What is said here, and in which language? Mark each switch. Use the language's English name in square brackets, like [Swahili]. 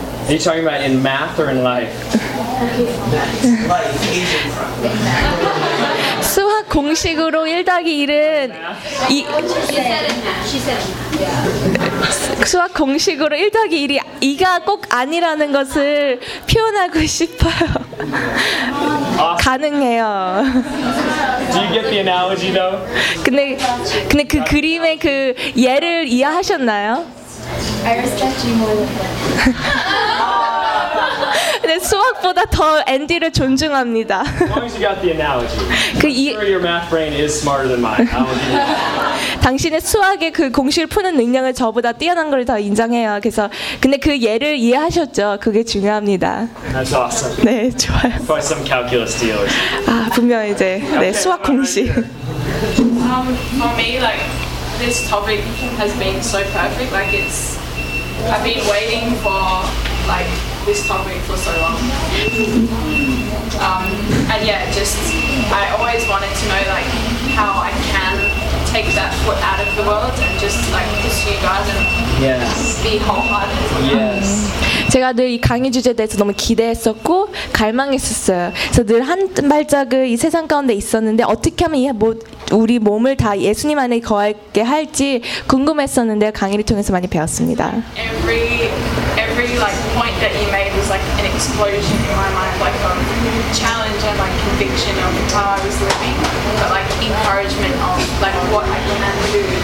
[English] Are you talking about in math or in life? Okay, fine. [Korean] 수학 공식으로 1 더하기 1은 [English] 2. She said. [Korean] 수학 공식으로 1 더하기 1이 2가 꼭 아니라는 것을 표현하고 싶어요. [English] Awesome. [Korean] 가능해요. [English] Do you get the analogy though? [Korean] 근데 그 그림의 그 예를 이해하셨나요? [English] I respect you more than that. [Korean] 근데 수학보다 더 앤디를 존중합니다. [English] As long as you got the analogy. Sure your math brain is smarter than mine. [Korean] 당신의 수학의 그 공식을 푸는 능력을 저보다 뛰어난 걸 더 인정해요. 그래서 근데 그 예를 이해하셨죠? 그게 중요합니다. [English] That's awesome. [Korean] 네, 좋아요. [English] By some calculus deals. [Korean] 아, 분명 이제 네, okay, 수학 공식. [English] For me, like. This topic has been so perfect. Like it's, I've been waiting for like this topic for so long. And yeah, just I always wanted to know like how I can take that foot out of the world and just like pursue God and yes. be wholehearted. Yes. [Korean] 제가 늘 이 강의 주제에 대해서 너무 기대했었고 갈망했었어요. 그래서 늘 한 발짝을 이 세상 가운데 있었는데 어떻게 하면 우리 몸을 다 예수님 안에 거하게 할지 궁금했었는데 강의를 통해서 많이 배웠습니다. [English] Every like point that you made was like an explosion in my mind, like a challenge and like conviction of how I was living, but like encouragement of like what I can do.